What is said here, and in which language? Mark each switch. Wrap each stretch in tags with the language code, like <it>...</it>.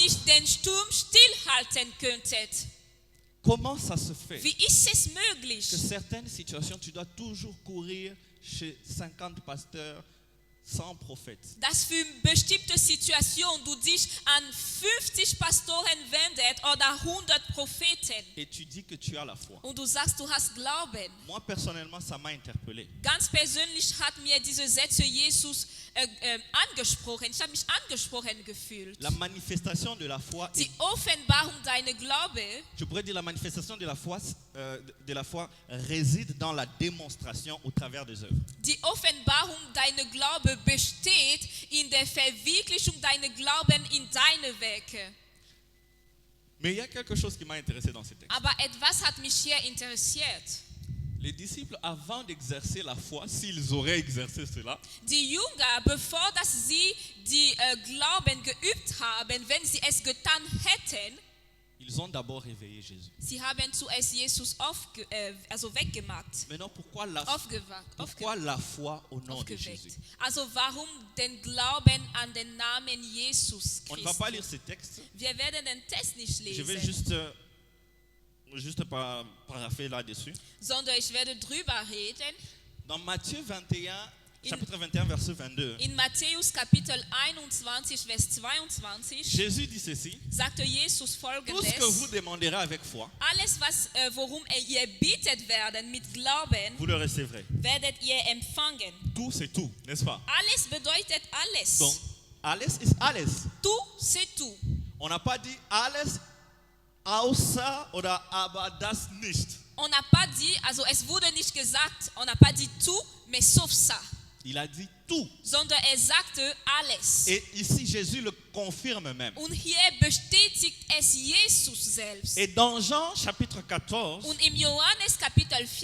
<de>nicht den Sturm stillhalten könntet?</de> <fr>Comment ça se fait</fr> <de>Wie ist es möglich,</de> <fr>que certaines situations, tu dois toujours courir chez 50 pasteurs, 100 prophètes?</fr> <de>dass für bestimmte Situationen du dich an 50 Pastoren wendet oder 100 Propheten</de> <fr>Et tu dis que tu as la foi.</fr> <de>und du sagst, du hast Glauben?</de> <fr>Moi, personnellement, ça m'a interpellé.</fr> <de>Ganz persönlich hat mir diese Sätze Jesus angesprochen. Ich habe mich angesprochen gefühlt.</de> <fr>La manifestation de la foi,</fr> <de>Die Offenbarung deiner Glaube,</de> <fr>je pourrais dire la manifestation de la foi réside dans la démonstration au travers des œuvres.</fr> <de>die Offenbarung deiner Glaube besteht in der Verwirklichung deiner Glauben in deine Werke.</de> <fr>Mais il y a quelque chose qui m'a intéressé dans ce texte.</fr> <de>Aber etwas hat mich hier interessiert.</de> <fr>Les disciples, avant d'exercer la foi, s'ils auraient exercé cela,</fr> <de>Die Jünger, bevor dass sie die Glauben geübt haben, wenn sie es getan hätten,</de> <fr>ils ont d'abord réveillé Jésus.</fr> <de>sie haben zuerst Jesus weggemacht,</de> <fr>Maintenant, pourquoi la foi au nom de Jésus?</fr> <de>aufgeweckt. Also warum den Glauben an den Namen Jesus</de> <fr>On ne va pas lire</fr> <de>Christus?</de> <fr>ces textes.</fr> <de>Wir werden den Text nicht</de> <fr>Je vais</fr> <de>lesen,</de> <fr>juste parapher là-dessus.</fr> <de>sondern ich werde drüber reden.</de> <fr>Dans Matthieu 21, chapitre 21, verset 22,</fr> <de>In Matthäus Kapitel 21, Vers 22</de> <fr>Jésus dit ceci:</fr> <de>sagte Jesus</de> <fr>Tout ce que vous</fr> <de>Folgendes:</de> <fr>demanderez avec foi,</fr> <de>Alles, worum ihr bittet werden mit Glauben,</de> <fr>vous le recevrez.</fr> <de>werdet ihr empfangen.</de> <fr>Tout, c'est tout, n'est-ce pas?</fr> <de>Alles bedeutet alles.</de> <fr>Donc,</fr> <de>alles ist alles.</de> <fr>Tout, c'est tout. On n'a pas dit</fr> <de>alles außer oder aber das nicht.</de> <fr>On n'a pas dit,</fr> <de>also es wurde nicht gesagt,</de> <fr>on n'a pas dit tout, mais sauf ça. Il a dit tout.</fr> <de>Sondern sagte alles.</de> <fr>Et ici, Jésus le confirme même.</fr> <de>Und hier bestätigt es Jesus selbst.</de> <fr>Et dans Jean chapitre 14,</fr> <de>Und im Johannes Kapitel</de>